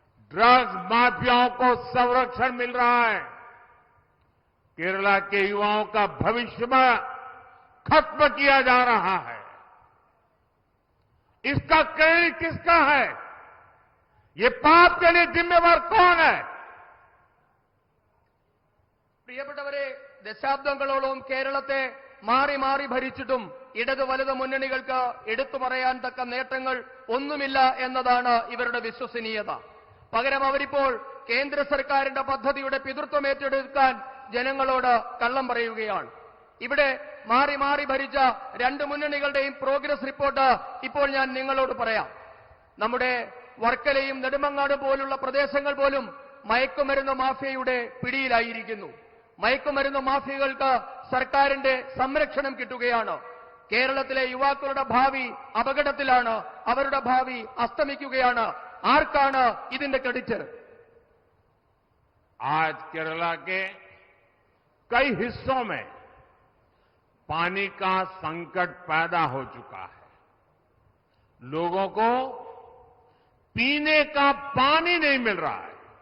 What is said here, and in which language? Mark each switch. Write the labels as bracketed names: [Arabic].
[Hindi] Drugs माफियाओं को संरक्षण मिल रहा है। केरला के युवाओं का भविष्य खत्म किया जा रहा है। इसका क्रेडिट किसका है? ये पाप के लिए जिम्मेवार कौन है? [Malayalam] പ്രിയപ്പെട്ടവരെ, ദശാബ്ദങ്ങളോളം കേരളത്തെ മാറി മാറി ഭരിച്ചിട്ടും ഇടതു വലതു മുന്നണികൾക്ക് എടുത്തു പറയാൻ തക്ക നേട്ടങ്ങൾ ഒന്നുമില്ല എന്നതാണ് ഇവരുടെ വിശ്വസനീയത. പകരം അവരിപ്പോൾ കേന്ദ്ര സർക്കാരിന്റെ പദ്ധതിയുടെ പിതൃത്വം ഏറ്റെടുക്കാൻ ജനങ്ങളോട് കള്ളം പറയുകയാണ്. ഇവിടെ മാറി മാറി ഭരിച്ച രണ്ട് മുന്നണികളുടെയും പ്രോഗ്രസ് റിപ്പോർട്ട് ഇപ്പോൾ ഞാൻ നിങ്ങളോട് പറയാം. നമ്മുടെ വർക്കലയും നെടുമങ്ങാടും പോലുള്ള പ്രദേശങ്ങൾ പോലും മയക്കുമരുന്ന് മാഫിയയുടെ പിടിയിലായിരിക്കുന്നു. മയക്കുമരുന്ന് മാഫിയകൾക്ക് സർക്കാരിന്റെ സംരക്ഷണം കിട്ടുകയാണ്. കേരളത്തിലെ യുവാക്കളുടെ ഭാവി അപകടത്തിലാണ്, അവരുടെ ഭാവി അസ്തമിക്കുകയാണ്. ആർക്കാണ് ഇതിന്റെ ക്രെഡിറ്റ്? [Hindi] आज केरला के कई हिस्सों में पानी का संकट पैदा हो चुका है। लोगों को पीने का पानी नहीं मिल रहा है।